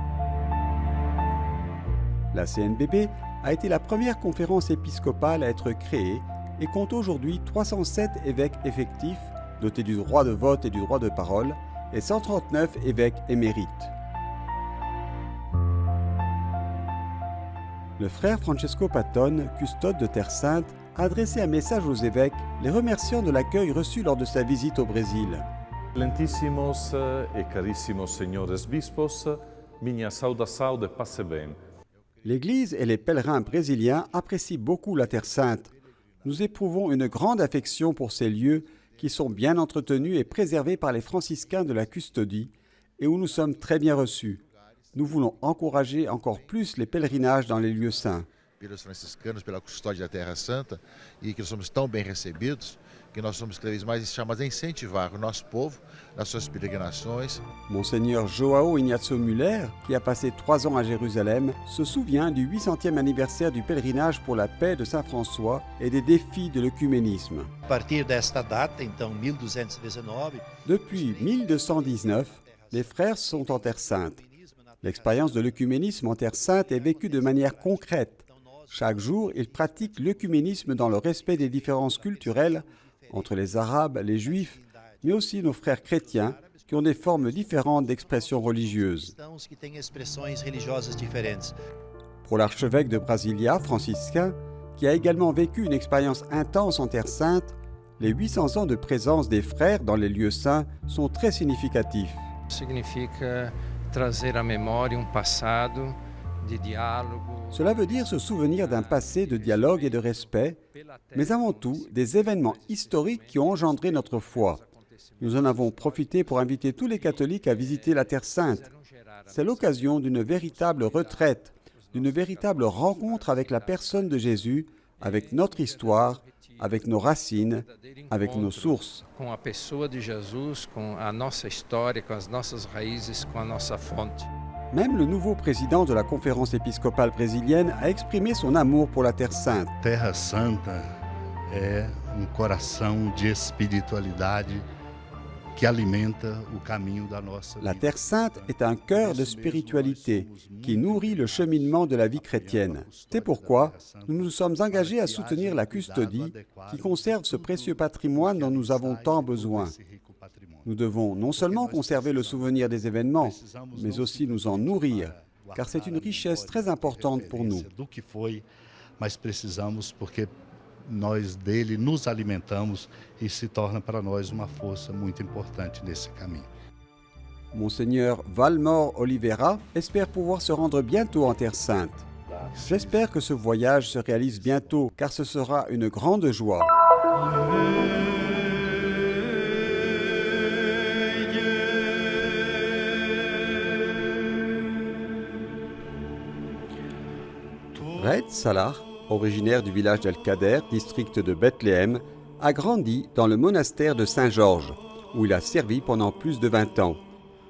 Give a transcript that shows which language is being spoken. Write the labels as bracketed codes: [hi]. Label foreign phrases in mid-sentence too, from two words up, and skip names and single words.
[fr] La CNBB a été la première conférence épiscopale à être créée et compte aujourd'hui 307 évêques effectifs, dotés du droit de vote et du droit de parole, et 139 évêques émérites. Le frère Francesco Patton, custode de Terre Sainte, a adressé un message aux évêques, les remerciant de l'accueil reçu lors de sa visite au Brésil. [pt] Lentissimos e carissimos senhores bispos, minha saudação de passe bem. [fr] L'Église et les pèlerins brésiliens apprécient beaucoup la Terre Sainte. Nous éprouvons une grande affection pour ces lieux qui sont bien entretenus et préservés par les franciscains de la custodie et où nous sommes très bien reçus. Nous voulons encourager encore plus les pèlerinages dans les lieux saints. [pt] Pelos franciscanos, pela custódia da Terra Santa, e que nós somos tão bem recebidos, que nós somos cada vez mais chamados a incentivar o nosso povo nas suas peregrinações. [fr] Monseigneur João Ignacio Müller, qui a passé 3 ans à Jérusalem, se souvient du 800e anniversaire du pèlerinage pour la paix de Saint François et des défis de l'œcuménisme. [pt] A partir desta data, então 1219, [fr] depuis 1219, les frères sont en Terre Sainte. L'expérience de l'œcuménisme en Terre Sainte est vécue de manière concrète. Chaque jour, ils pratiquent l'œcuménisme dans le respect des différences culturelles entre les Arabes, les Juifs, mais aussi nos frères chrétiens qui ont des formes différentes d'expression religieuse. Pour l'archevêque de Brasilia, franciscain, qui a également vécu une expérience intense en Terre Sainte, les 800 ans de présence des frères dans les lieux saints sont très significatifs. [pt] Significa trazer à mémoire passado de dialogue. [fr] Cela veut dire se souvenir d'un passé de dialogue et de respect, mais avant tout des événements historiques qui ont engendré notre foi. Nous en avons profité pour inviter tous les catholiques à visiter la Terre Sainte. C'est l'occasion d'une véritable retraite, d'une véritable rencontre avec la personne de Jésus, avec notre histoire, avec nos racines, avec nos sources. [pt] Com a pessoa de Jesus, com a nossa história, com as nossas raízes, com a nossa fonte. [fr] Même le nouveau président de la conférence épiscopale brésilienne a exprimé son amour pour la Terre Sainte. [pt] Terra Santa é coração de espiritualidade que alimenta o caminho da nossa vida. [fr] La Terre Sainte est un cœur de spiritualité qui nourrit le cheminement de la vie chrétienne. C'est pourquoi nous nous sommes engagés à soutenir la custodie qui conserve ce précieux patrimoine dont nous avons tant besoin. Nous devons non seulement conserver le souvenir des événements, mais aussi nous en nourrir, car c'est une richesse très importante pour nous. [pt] Mas precisamos porque nós dele nos alimentamos e se torna para nós uma força muito importante nesse caminho. [fr] Monseigneur Valmor Oliveira espère pouvoir se rendre bientôt en Terre Sainte. J'espère que ce voyage se réalise bientôt, car ce sera une grande joie. Raed Salah, originaire du village d'El-Kader, district de Bethléem, a grandi dans le monastère de Saint-Georges, où il a servi pendant plus de 20 ans.